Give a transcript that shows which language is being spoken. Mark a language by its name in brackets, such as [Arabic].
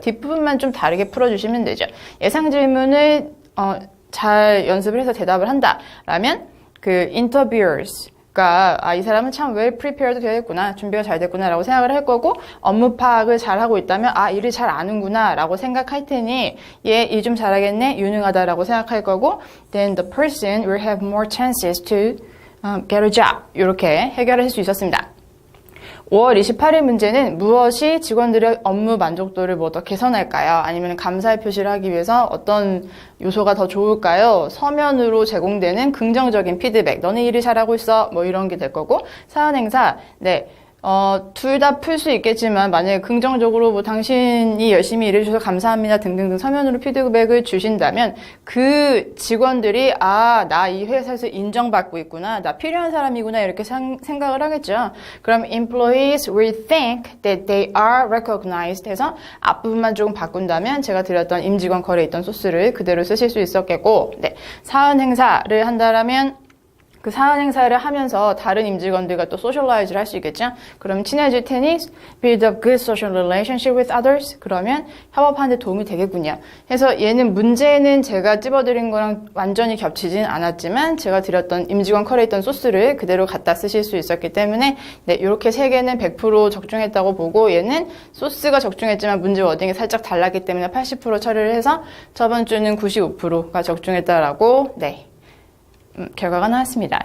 [Korean] 뒷부분만 좀 다르게 풀어주시면 되죠. 예상 질문을 잘 연습을 해서 대답을 한다. 라면 그 [English] interviewers [Korean] 가 이 사람은 참 [English] well prepared [Korean] 되어 있구나. 준비가 잘 됐구나 라고 생각을 할 거고 업무 파악을 잘 하고 있다면 일을 잘 아는구나 라고 생각할 테니 얘 일 좀 잘하겠네. 유능하다 라고 생각할 거고 [English] then the person will have more chances to get a job. [Korean] 이렇게 해결할 수 있었습니다. 5월 28일 문제는 무엇이 직원들의 업무 만족도를 뭐 더 개선할까요? 아니면 감사의 표시를 하기 위해서 어떤 요소가 더 좋을까요? 서면으로 제공되는 긍정적인 피드백. 너네 일을 잘하고 있어. 뭐 이런 게 될 거고. 사연 행사. 둘 다 풀 수 있겠지만 만약에 긍정적으로 뭐 당신이 열심히 일해주셔서 감사합니다 등등등 서면으로 피드백을 주신다면 그 직원들이 나 이 회사에서 인정받고 있구나, 나 필요한 사람이구나 이렇게 생각을 하겠죠. 그럼 [English] employees will think that they are recognized [Korean] 해서 앞부분만 조금 바꾼다면 제가 드렸던 임직원 컬에 있던 소스를 그대로 쓰실 수 있었겠고, 사연 행사를 한다라면 그 사연 행사를 하면서 다른 임직원들과 또 소셜라이즈를 할 수 있겠죠? 그럼 친해질 테니 [English] build a good social relationship with others. [Korean] 그러면 협업하는 데 도움이 되겠군요. 그래서 얘는 문제는 제가 찝어드린 거랑 완전히 겹치진 않았지만 제가 드렸던 임직원 컬에 있던 소스를 그대로 갖다 쓰실 수 있었기 때문에 이렇게 3개는 100% 적중했다고 보고 얘는 소스가 적중했지만 문제 워딩이 살짝 달랐기 때문에 80% 처리를 해서 저번 주는 95%가 적중했다라고 결과가 나왔습니다.